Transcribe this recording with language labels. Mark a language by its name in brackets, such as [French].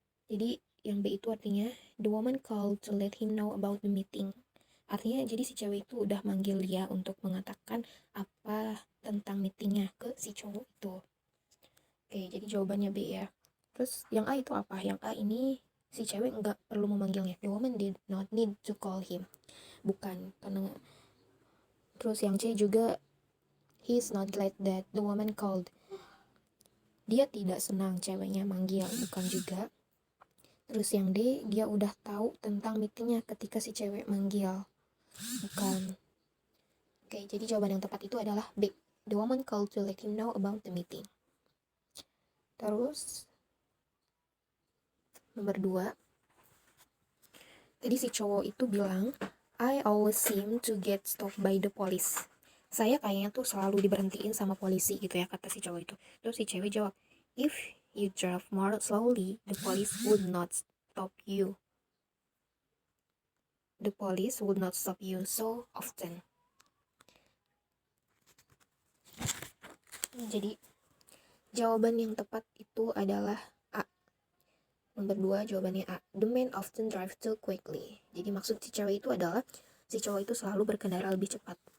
[Indonesian] Jadi yang B itu artinya [English] the woman called to let him know about the meeting. [Indonesian] Artinya jadi si cewek itu udah manggil dia untuk mengatakan apa tentang meetingnya ke si cowok itu. Oke, jadi jawabannya B ya. Terus yang A itu apa? Yang A ini si cewek nggak perlu memanggilnya. [English] The woman did not need to call him. [Indonesian] Bukan, karena terus yang C juga [English] he's not glad that the woman called. [Indonesian] Dia tidak senang ceweknya manggil, bukan juga. Terus yang D, dia udah tahu tentang meetingnya ketika si cewek manggil, bukan. Oke, jadi jawaban yang tepat itu adalah B. [English] The woman called to let him know about the meeting. [Indonesian] Terus nomor 2, tadi si cowok itu bilang [English] I always seem to get stopped by the police. [Indonesian] Saya kayaknya tuh selalu diberhentiin sama polisi gitu ya, kata si cowok itu. Terus si cewek jawab, [English] if you drive more slowly, the police would not stop you. The police would not stop you so often. [Indonesian] Jadi jawaban yang tepat itu adalah A. Nomor 2 jawabannya A. [English] The man often drive too quickly. [Indonesian] Jadi maksud si cewek itu adalah si cowok itu selalu berkendara lebih cepat.